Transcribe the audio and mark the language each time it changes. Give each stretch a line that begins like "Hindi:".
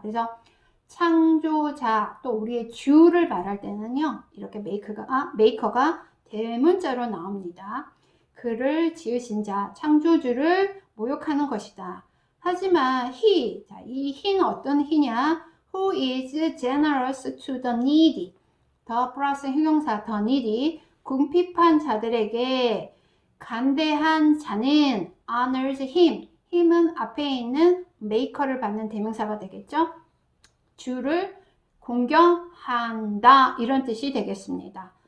Korean: 그래서 창조자, 또 우리의 주를 말할 때는요, 이렇게 maker가 대문자로 나옵니다. 그를 지으신 자, 창조주를 모욕하는 것이다. 하지만 이 he는 어떤 he냐?
English: Who is generous to the needy.
Korean: 더 플러스 형용사 the needy, 궁핍한 자들에게 간대한 자는
English: honors him.
Korean: him은 앞에 있는 maker를 받는 대명사가 되겠죠. 주를 공경한다 이런 뜻이 되겠습니다.